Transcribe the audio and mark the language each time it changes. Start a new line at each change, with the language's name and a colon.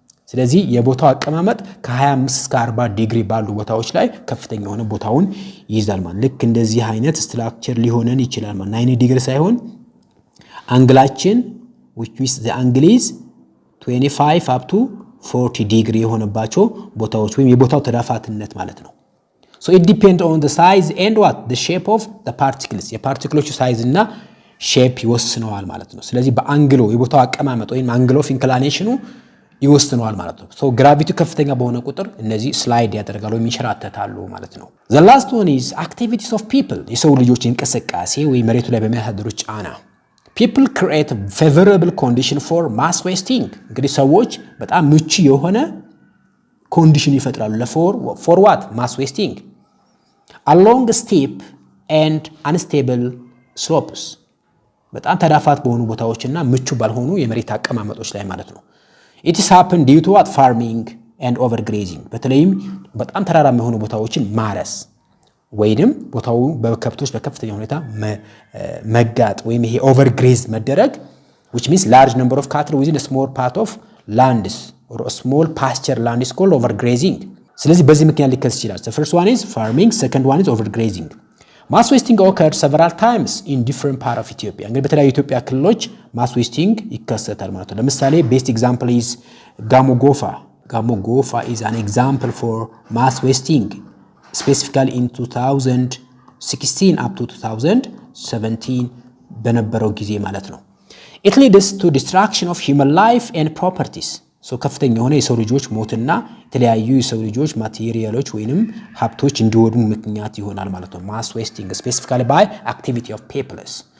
Amharic: ስለዚህ የቦታው አቀማመጥ ከ25 እስከ 40 ዲግሪ ባሉ ቦታዎች ላይ ከፍተኛ የሆነ ቦታውን ይይዛል ማለት። ልክ እንደዚህ አይነት ስትራክቸር ሊሆነን ይችላል ማለት 90 ዲግሪ ሳይሆን አንግላችን
English: which is the angle is 25 up to 40
Amharic: ዲግሪ የሆነባቸው ቦታዎች ወይም የቦታው ተዳፋትነት ማለት ነው።
English: So it depends on the size and the shape of the particles.
Amharic: የፓርቲክሎቹ ሳይዝ እና ሼፕ ይወስነዋል ማለት ነው። ስለዚህ በአንግሎ የቦታው አቀማመጥ ወይም አንግል ኦፍ ኢንክሊኔሽኑ ይወስነዋል ማለት ነው። So gravity ከፍተኛ በሆነ ቁጥር እነዚህ ስላይድ ያደርጋሉ ወይም ይንሸራተታሉ ማለት ነው።
English: The last one is activities of people.
Amharic: የሰው ልጆች እንቅስቃሴ ወይ መሬቱ ላይ በሚያሳድሩት ጫና
English: people create a favorable condition for mass wasting.
Amharic: እንግዲህ ሰዎች በጣም ምቹ የሆነ ኮንዲሽን ይፈጥራሉ
English: for what? Mass wasting. Along steep and unstable slopes.
Amharic: በጣም ተዳፋት በሆኑ ቦታዎችና ምቹ ባልሆኑ የመሬት አቀማመጦች ላይ ማለት ነው።
English: It is happened due to farming and overgrazing.
Amharic: በተለይም በጣም ተራራማ የሆኑ ቦታዎችን ማረስ ወይንም ቦታው በከብቶች በከፍተኛ ሁኔታ መጋጥ ወይም ይሄ overgraze መደረግ,
English: which means large number of cattle within a small part of lands or a small pasture land is called overgrazing.
Amharic: ስለዚህ በዚህ ምክንያት ሊከሰት ይችላል።
English: The first one is farming, second one is overgrazing. Mass wasting occurred several times in different part of Ethiopia.
Amharic: እንግዲህ በተለያዩ ኢትዮጵያ ክልሎች mass wasting ይከሰታል ማለት ነው። ለምሳሌ
English: best example is Gamogofa. Gamogofa is an example for mass wasting, specifically in 2016 up to 2017
Amharic: በነበረው ጊዜ ማለት ነው።
English: It leads to destruction of human life and properties.
Amharic: So ከፍተኛ የሆነ የሰው ልጆች ሞትና የተለያዩ የሰው ልጆች ማቴሪያሎች ወይንም ሀብቶች እንዲወድሙ ምክንያት ይሆናል ማለት ነው።
English: mass wasting specifically by activity of peoples.